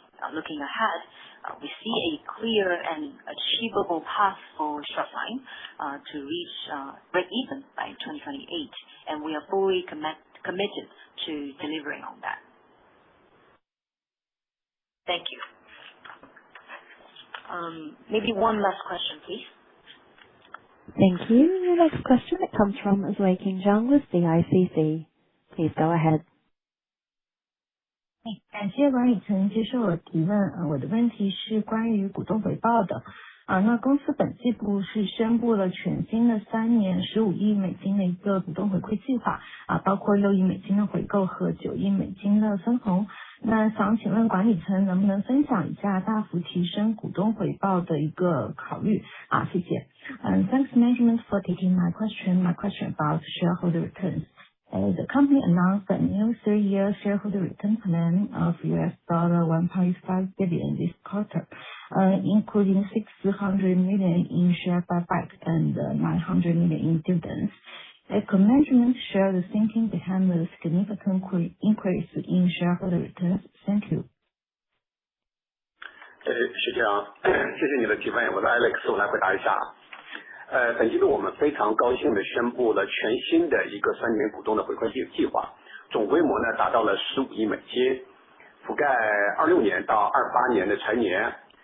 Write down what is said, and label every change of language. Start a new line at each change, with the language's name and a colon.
English: Looking ahead, we see a clear and achievable path for Shopline to reach break-even by 2028, and we are fully committed to delivering on that. Thank you. Maybe one last question, please. Thank you. Your next question comes from Zuiqing Zhang with CICC. Please go ahead.
Chinese: 感谢管理层接受我提问。我的问题是关于股东回报的。那公司本季度是宣布了全新的3年15亿美金的一个股东回馈计划，包括6亿美金的回购和9亿美金的分红。那想请问管理层能不能分享一下大幅提升股东回报的一个考虑？谢谢。
English: Thanks management for taking my question. My question about shareholder returns. The company announced a new 3-year shareholder return plan of $1.5 billion this quarter, including $600 million in share buyback and $900 million in dividends. Could management share the thinking behind the significant increase in shareholder returns? Thank you.
Chinese: 是这样，谢谢你的提问，我是 Alex， 我来回答一下。本季度我们非常高兴地宣布了全新的一个3年股东的回馈计划，总规模呢达到了15亿美金，覆盖26年到28年的财年。